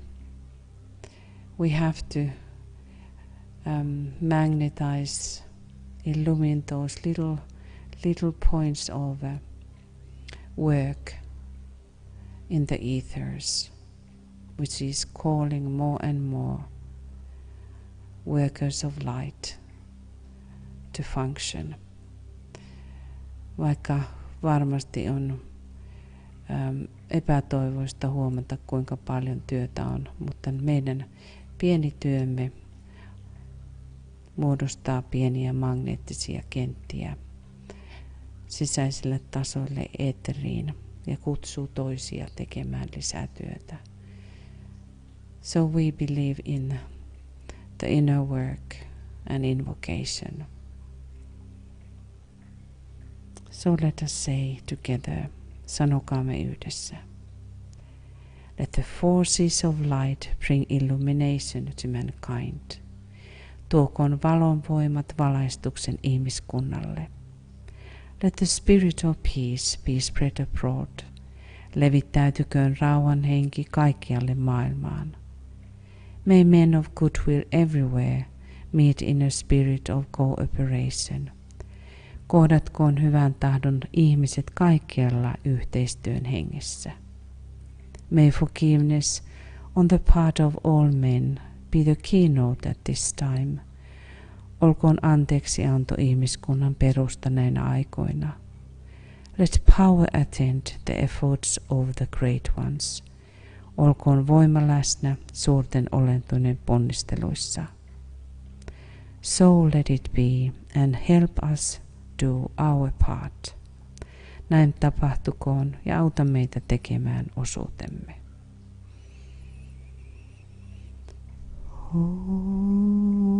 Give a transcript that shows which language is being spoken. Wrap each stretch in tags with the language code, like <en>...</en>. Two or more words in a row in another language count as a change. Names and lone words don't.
<en>We have to magnetize, illumine those little points of work in the ethers, which is calling more and more workers of light to function.</en> <fi>Vaikka varmasti on epätoivoista huomata, kuinka paljon työtä on, mutta meidän pieni työmme muodostaa pieniä magneettisia kenttiä sisäiselle tasolle eetteriin ja kutsuu toisia tekemään lisää työtä.</fi> <en>So we believe in the inner work and invocation. So let us say together,</en> <fi>sanokaamme yhdessä.</fi> <en>Let the forces of light bring illumination to mankind.</en> <fi>Tuokoon valon voimat valaistuksen ihmiskunnalle.</fi> <en>Let the spirit of peace be spread abroad.</en> <fi>Levittäytyköön rauhan henki kaikkialle maailmaan.</fi> <en>May men of goodwill everywhere meet in a spirit of cooperation.</en> <fi>Kohdatkoon hyvän tahdon ihmiset kaikkialla yhteistyön hengessä.</fi> <en>May forgiveness on the part of all men be the keynote at this time.</en> <fi>Olkoon anteeksianto ihmiskunnan perusta näinä aikoina.</fi> <en>Let power attend the efforts of the great ones.</en> <fi>Olkoon voima läsnä suurten olentojen ponnisteluissa.</fi> <en>So let it be and help us do our part.</en> <fi>Näin tapahtukoon ja auta meitä tekemään osuutemme.</fi>